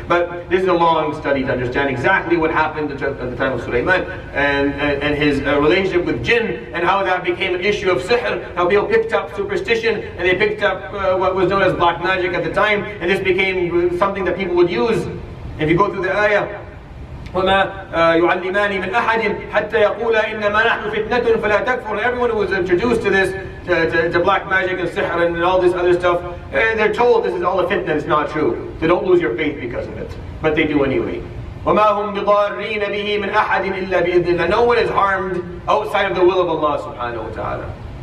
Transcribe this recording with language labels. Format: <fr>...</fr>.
<en>But this is a long study to understand exactly what happened at the time of Sulaiman and his relationship with jinn, and how that became an issue of sihr, how people picked up superstition, and they picked up what was known as black magic at the time, and this became something that people would use. If you go through the ayah,</en> <ar>وَمَا يُعَلِّمَانِ مِنْ أَحَدٍ حَتَّى يَقُولَا إِنَّمَا نَحْنُ فِتْنَةٌ فَلَا تَكْفُرْ.</ar> <en>Everyone who was introduced to this, to black magic and sihr and all this other stuff, they're told this is all a fitna, it's not true. So don't lose your faith because of it. But they do anyway.</en> <ar>وَمَا هُمْ بِضَارِّينَ بِهِ مِنْ أَحَدٍ إِلَّا بِإِذْنِ اللَّهِ.</ar> <en>No one is harmed outside of the will of Allah subhanahu wa ta'ala.</en>